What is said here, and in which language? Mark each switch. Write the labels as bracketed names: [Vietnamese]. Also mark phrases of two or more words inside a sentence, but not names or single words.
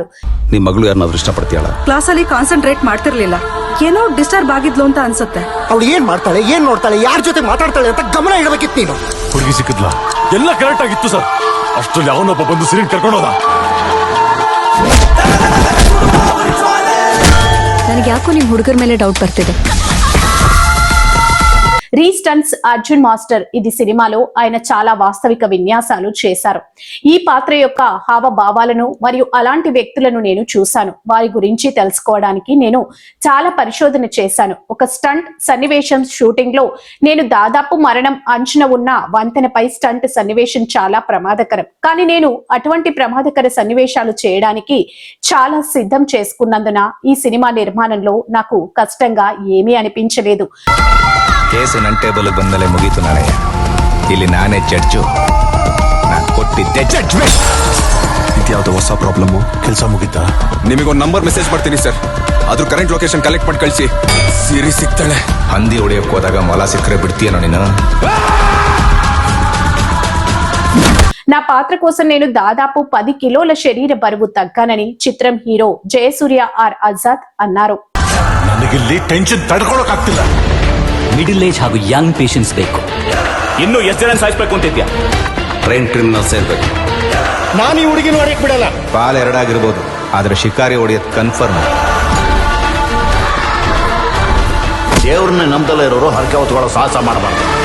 [Kannada] ನಿಮ್ಮ ಮಗಳು ಯಾರನ್ನಾದ್ರೂ ಇಷ್ಟಪಡ್ತೀಯಾಳ? ಕ್ಲಾಸ್ ಅಲ್ಲಿ ಕಾನ್ಸಂಟ್ರೇಟ್ ಮಾಡ್ತಿರ್ಲಿಲ್ಲ, ಏನೋ ಡಿಸ್ಟರ್ಬ್ ಆಗಿದ್ಲು ಅಂತ ಅನ್ಸುತ್ತೆ. ಅವಳು ಏನ್ ಮಾಡ್ತಾಳೆ, ಏನ್ ನೋಡ್ತಾಳೆ, ಯಾರ ಜೊತೆ ಮಾತಾಡ್ತಾಳೆ ಅಂತ ಗಮನ ಇಡಬೇಕಿತ್ತು ನೀನು. ಹುಡುಗಿ ಸಿಕ್ಕಿದ್ಲಾ? ಎಲ್ಲ ಕರೆಕ್ಟ್ ಆಗಿತ್ತು ಸರ್. ಅಷ್ಟರಲ್ಲಿ ಅವನೊಬ್ಬ ಬಂದು ಸಿರಿನ್ ಕರ್ಕೊಂಡೋದ. ನನಗೆ ಯಾಕೋ ನಿಮ್ ಹುಡುಗರ ಮೇಲೆ ಡೌಟ್ ಬರ್ತಿದೆ. [Telugu] రీస్టన్స్ అర్జున్ మాస్టర్ ఇది సినిమాలో ఆయన చాలా వాస్తవిక విన్యాసాలు చేశారు. ఈ పాత్ర యొక్క హావభావాలను మరియు అలాంటి వ్యక్తులను నేను చూశాను. వారి గురించి తెలుసుకోవడానికి నేను చాలా పరిశోధన చేశాను. ఒక స్టంట్ సన్నివేశం షూటింగ్ లో నేను దాదాపు మరణం అంచున ఉన్న వంతెనపై స్టంట్ సన్నివేశం చాలా ప్రమాదకరం. కానీ నేను అటువంటి ప్రమాదకర సన్నివేశాలు చేయడానికి చాలా సిద్ధం చేసుకున్నందున ఈ సినిమా నిర్మాణంలో నాకు కష్టంగా ఏమీ అనిపించలేదు. [Kannada] ಕೇಸು ನನ್ನ ಟೇಬಲ್ ಬಂದಲೇ ಮುಗೀತು. ನಾಳೆಯ ಇಲ್ಲಿ ನಾನೇ ಜಡ್ಜು. ನಾನು ಕೊಟ್ಟಿದ್ದೆ ಜಡ್ಜ್ಮೆಂಟ್. ಇದ್ಯಾವುದೋ ಹೊಸ ಪ್ರಾಬ್ಲಮ್ಮು? ಕೆಲಸ ಮುಗಿತಾ? ನಿಮಗೊಂದು ನಂಬರ್ ಮೆಸೇಜ್ ಮಾಡ್ತೀನಿ ಸರ್, ಅದ್ರ [English] current location collect [Kannada] ಮಾಡಿ ಕಳಿಸಿ. ಸಿರಿ ಸಿಗ್ತಾಳೆ. ಹಂದಿ ಹೊಡೆಯಕ್ಕೆ ಹೋದಾಗ ಮೊಲ ಸಿಕ್ಕರೆ ಬಿಡ್ತೀಯನೋ ನೀನು? [Telugu] నా పాత్ర కోసం నేను దాదాపు 10 కిలోల శరీర బరువు తగ్గానని చిత్రం హీరో జయసూర్య ఆర్ ఆజాద్ అన్నారు. [Kannada] ನನಗಿಲ್ಲಿ ಟೆನ್ಷನ್ ತಡ್ಕೊಳಕ್ಕಾಗ್ತಿಲ್ಲ. [English] middle age [Kannada] ಹಾಗೂ [English] young patients [Kannada] ಬೇಕು. ಇನ್ನು ಎಷ್ಟು ಜನ ಸಾಯಿಸ್ಬೇಕು ಅಂತಿದ್ಯಾ? [English] train criminals [Kannada] ಇರ್ಬೇಕು. ನಾನು ಈ ಹುಡುಗಿನ ಹೊಡೆಯಕ್ ಬಿಡಲ್ಲ. ಪಾಲ್ ಎರಡಾಗಿರ್ಬೋದು, ಆದ್ರೆ ಶಿಕಾರಿ ಹೊಡೆಯೋದು ಕನ್ಫರ್ಮ್. ದೇವ್ರನ್ನ ನಂಬದಲ್ಲ ಇರೋರು ಹರಕೆ ಹೊತ್ಕೊಳ್ಳೋ ಸಾಹಸ ಮಾಡಬಾರ್ದು.